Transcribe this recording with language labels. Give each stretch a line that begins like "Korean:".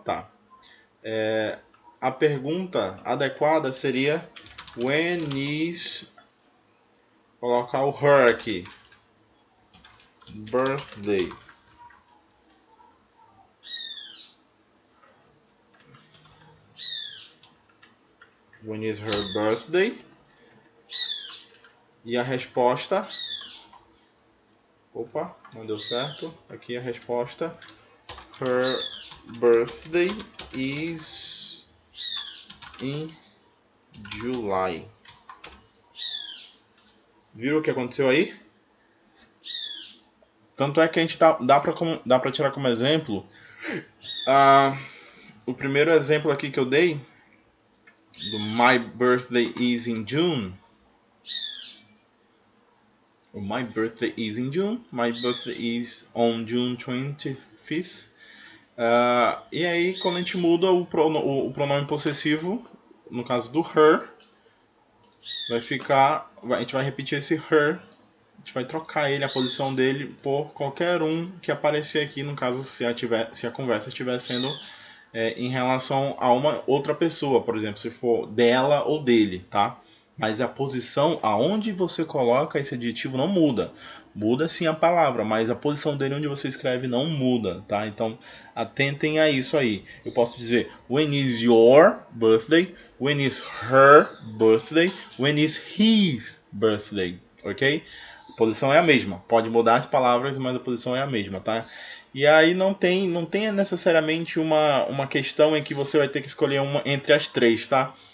Portuguese: Tá. A pergunta adequada seria
English: when is,
Portuguese: colocar o
English: her
Portuguese: aqui,
English: birthday. When is her birthday?
Portuguese: E a resposta, opa, não deu certo. Aqui a resposta,
English: her birthday is in July.
Portuguese: Viram o que aconteceu aí? Tanto é que a gente dá pra tirar como exemplo o primeiro exemplo aqui que eu dei do
English: My birthday is in June. My birthday is in June. My birthday is on June 25th.
Portuguese: E aí, quando a gente muda o pronome possessivo, no caso do her, vai ficar. A gente vai repetir esse her. A gente vai trocar ele, a posição dele, por qualquer um que aparecer aqui, no caso, se a conversa estiver sendo em relação a uma outra pessoa, por exemplo, se for dela ou dele, tá? Mas a posição aonde você coloca esse adjetivo não muda. Muda sim a palavra, mas a posição dele onde você escreve não muda, tá? Então atentem a isso aí. Eu posso dizer
English: when is your birthday, when is her birthday, when is his birthday, ok?
Portuguese: A posição é a mesma. Pode mudar as palavras, mas a posição é a mesma, tá? E aí não tem necessariamente uma questão em que você vai ter que escolher uma entre as três, tá?